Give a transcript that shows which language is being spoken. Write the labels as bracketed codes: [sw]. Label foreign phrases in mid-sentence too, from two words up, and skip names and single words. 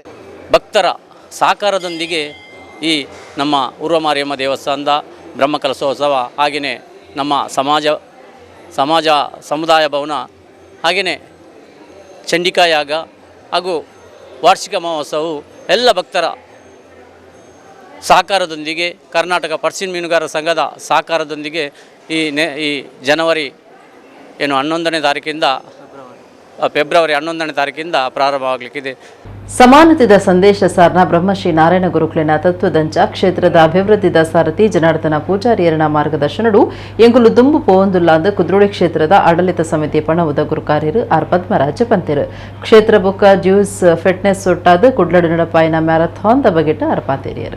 [kn] ಭಕ್ತರ ಸಹಕಾರದೊಂದಿಗೆ ಈ ನಮ್ಮ ಉರ್ವ ಮಾರಿಯಮ್ಮ ದೇವಸ್ಥಾನದ ಬ್ರಹ್ಮಕಲಶೋತ್ಸವ ಹಾಗೆಯೇ ನಮ್ಮ ಸಮುದಾಯ ಭವನ ಹಾಗೆಯೇ ಚಂಡಿಕಾ ಯಾಗ ಹಾಗೂ ವಾರ್ಷಿಕ ಮಹೋತ್ಸವವು ಎಲ್ಲ ಭಕ್ತರ ಸಹಕಾರದೊಂದಿಗೆ ಕರ್ನಾಟಕ ಪರ್ಸಿನ್ ಮೀನುಗಾರರ ಸಂಘದ ಸಹಕಾರದೊಂದಿಗೆ ಈ ಜನವರಿ 11ನೇ ತಾರೀಕಿಂದ ಫೆಬ್ರವರಿ 11ನೇ ತಾರೀಕಿಂದ ಪ್ರಾರಂಭವಾಗಲಿಕ್ಕಿದೆ. [tcy] ಸಮಾನತೆದ ಸಂದೇಶ ಸಾರ್ನ ಬ್ರಹ್ಮಶ್ರೀ ನಾರಾಯಣ ಗುರುಕುಲಿನ ತತ್ವದಂಚ ಕ್ಷೇತ್ರದ ಅಭಿವೃದ್ಧಿದ ಸಾರಥಿ ಜನಾರ್ದನ ಪೂಜಾರಿಯರನ ಮಾರ್ಗದರ್ಶನಡು ಎಂಗುಲು ದುಂಬು ಪೋವಂದುಲ್ಲಾಂದ ಕುದ್ರೋಳಿ ಕ್ಷೇತ್ರದ ಆಡಳಿತ ಸಮಿತಿ ಪಣವುದ ಗುರುಕಾರ್ಯರು ಆರ್ ಪದ್ಮರಾಜ ಪಂತೆರು ಕ್ಷೇತ್ರ ಬೊಕ್ಕ ಜ್ಯೂಸ್ ಫಿಟ್ನೆಸ್ ಒಟ್ಟಾದ ಕುಡ್ಲಡು ನಡಪಾಯಿನ ಮ್ಯಾರಥಾನ್ ದ ಬಗೆಟ್ ಅರ್ಪಾತೇರಿಯರು.